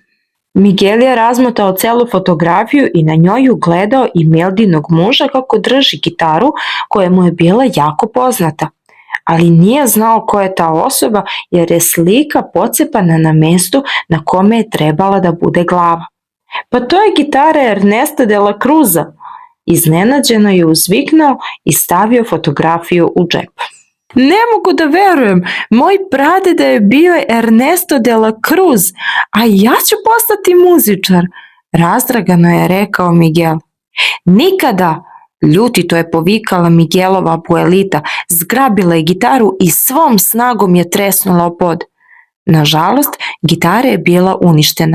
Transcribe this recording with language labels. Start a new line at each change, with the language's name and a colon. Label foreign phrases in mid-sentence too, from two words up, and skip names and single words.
Serbian: Miguel je razmotao celu fotografiju i na njoj ugledao Imeldinog muža kako drži gitaru koja mu je bila jako poznata, ali nije znao ko je ta osoba jer je slika pocepana na mestu na kome je trebala da bude glava. Pa to je gitara Ernesta de la Cruza. Iznenađeno je uzviknuo i stavio fotografiju u džep. Ne mogu da verujem, moj pradeda je bio Ernesto de la Cruz, a ja ću postati muzičar, razdragano je rekao Miguel. Nikada, ljutito je povikala Miguelova Abuelita, zgrabila je gitaru i svom snagom je tresnula o pod. Nažalost, gitara je bila uništena.